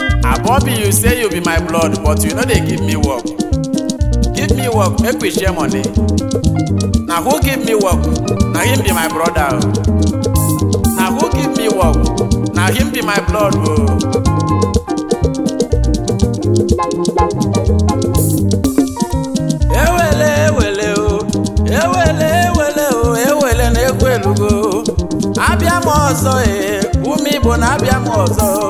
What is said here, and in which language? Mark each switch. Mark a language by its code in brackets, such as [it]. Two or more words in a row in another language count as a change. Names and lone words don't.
[pcm] Abobi, you say you be my blood, but you no dey give me work. Give me work, make we share money. Na who give me work? Na him be my brother o. Na who give me work? Na him be my blood o. [ig] Ewele, ewele o. Ewele, ewele o. Ewele na-ekwu elugo. Abịa m ọzọ, eh. Ụmụ Igbo na-abịa m ọzọ.